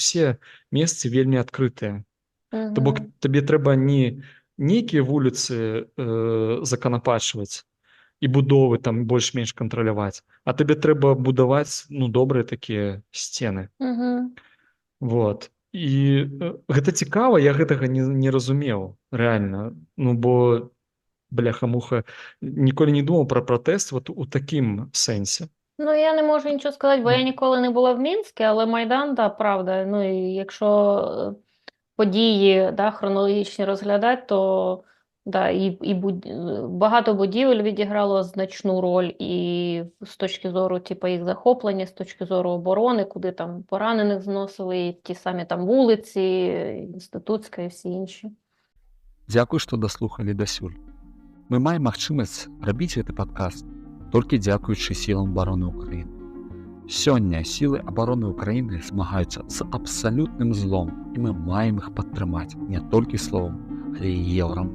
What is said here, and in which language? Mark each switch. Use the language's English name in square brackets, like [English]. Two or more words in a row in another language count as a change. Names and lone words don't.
[Belarusian] Усе месцы вельмі адкрытыя. То бок табе трэба не нейкія вуліцы заканапачваць і будовы там больш-менш кантраляваць, а табе трэба будаваць добрыя такія сцены. Вот. І гэта цікава, я гэтага не разумеў рэальна, бо бляха-муха ніколі не думаў пра пратэст вот у такім сэнсе. [Ukrainian] Ну, я не можу нічого сказати, бо я ніколи не була в Мінську, але Майдан, да, правда. Ну, і якщо події, да, хронологічні розглядати, то да, багато будівель відіграло значну роль і з точки зору типу, їх захоплення, з точки зору оборони, куди там поранених зносили, і ті самі там вулиці, Інститутська і всі інші. [Belarusian] Дзякуй, што даслухалі дасюль. Мы маем магчымасць рабіць гэты падкаст толькі дзякуючы сілам абароны ўкраіны. Сёння сілы абароны ўкраіны змагаюцца з абсалютным злом, і мы маем іх падтрымаць не толькі словам, але і еўрам.